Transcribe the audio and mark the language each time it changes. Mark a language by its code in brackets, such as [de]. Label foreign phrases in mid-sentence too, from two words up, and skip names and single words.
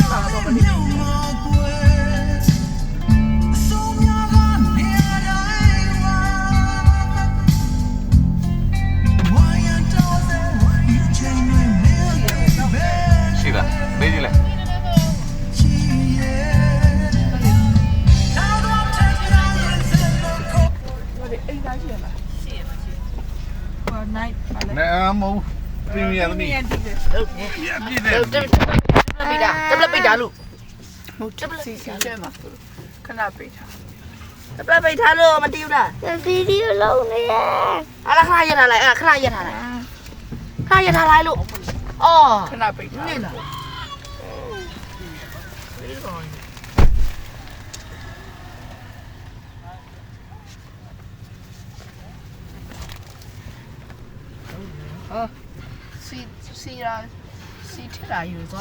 [my] ရှိလားမေးကြည့်လိုက်နဲအမိုးပြင်းရသမီးပြည့်တယ် တက်ပိတ်တာလို့ ဟုတ်တယ်စီစီကျဲမှာခဏပိတ်ထား တက်ပိတ်ထားလို့မတီးဘူးလား [zh] 这啤酒漏了呀！ [my] အဲ့ဒါခဏရက်ထားလိုက်အဲ့ခဏရက်ထားလိုက်ခဏရက်ထားလိုက်လို့အော် ခဏပိတ်ထား နေလားဟာစီထလာယူသွား